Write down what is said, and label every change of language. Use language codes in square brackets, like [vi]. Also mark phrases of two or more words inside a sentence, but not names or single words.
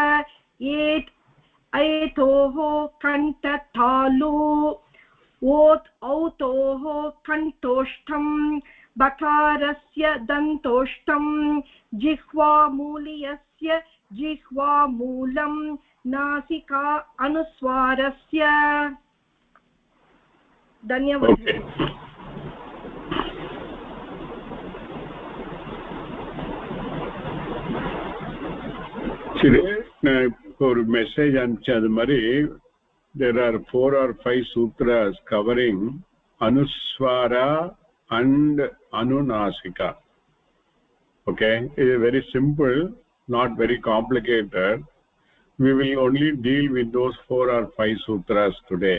[sa] एतोः कण्ठतालु औतोः कण्ठोष्ठं बकारस्य दन्तोष्ठं जिह्वामूलीयस्य जिह्वामूलं नासिका अनुस्वारस्य धन्यवादः [ta] ஒரு மெசேஜ் அனுப்பிச்சது மாதிரி [en] there are 4 or 5 sutras covering Anuswara and Anunasika. Okay, it is very simple, not very complicated. We will only deal with those 4 or 5 sutras today.